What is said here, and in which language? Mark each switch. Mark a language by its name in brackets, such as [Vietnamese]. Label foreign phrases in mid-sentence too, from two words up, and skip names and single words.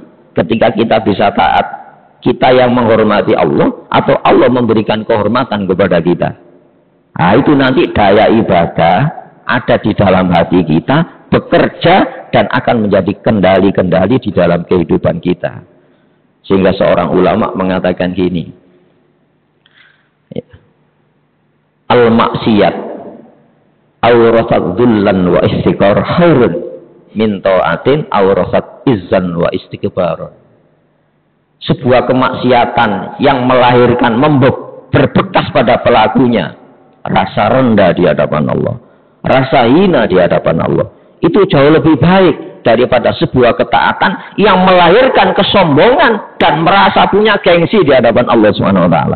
[Indonesian] Ketika kita bisa taat, kita yang menghormati Allah atau Allah memberikan kehormatan kepada kita? Nah, itu nanti daya ibadah ada di dalam hati kita, bekerja dan akan menjadi kendali-kendali di dalam kehidupan kita. Sehingga seorang ulama mengatakan gini, [Arabic] المعصية أورثت ذلا واستقرار خير من طاعة أورثت عزا واستكبار. [Indonesian] Sebuah kemaksiatan yang melahirkan berbekas pada pelakunya rasa rendah di hadapan Allah, rasa hina di hadapan Allah. Itu jauh lebih baik daripada sebuah ketaatan yang melahirkan kesombongan dan merasa punya gengsi di hadapan Allah [Arabic] سبحانه وتعالى.